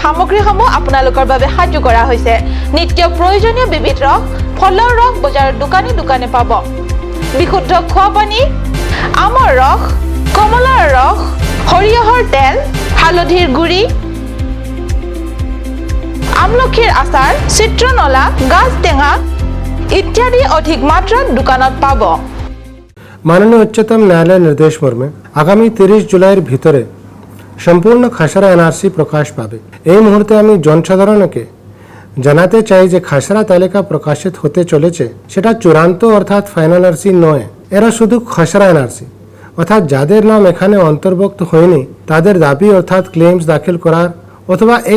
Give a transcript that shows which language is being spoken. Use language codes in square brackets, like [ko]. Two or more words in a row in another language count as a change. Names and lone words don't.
[as] সামগ্ৰীসমূহ আপোনালোকৰ বাবে সাজু কৰা হৈছে নিত্য প্ৰয়োজনীয় বিবিধ ৰস ফলৰ ৰস বজাৰৰ দোকানে দোকানে পাব বিশুদ্ধ খোৱা পানী আমৰ ৰস কমলাৰ ৰস সৰিয়হৰ তেল হালধিৰ গুড়ি আমলখিৰ আচাৰ চিত্ৰনলা গাছ টেঙা ইত্যাদি অধিক মাত্ৰাত দোকানত পাব [bn] মাননীয় উচ্চতম ন্যায়ালয় নির্দেশ মর্মে আগামী 30 জুলাইর ভিতরে সম্পূর্ণ খসড়া এনআরসি প্রকাশ পাবে এই মুহূর্তে আমি জনসাধারণকে জানাতে চাই যে খাসরা তালিকা প্রকাশিত হতে চলেছে সেটা চূড়ান্ত অর্থাৎ ফাইনাল এনআরসি নয় এরা শুধু খাসরা এনআরসি অর্থাৎ যাদের নাম এখানে অন্তর্ভুক্ত হয়নি তাদের দাবি অর্থাৎ ক্লেমস দাখিল করার অথবা এক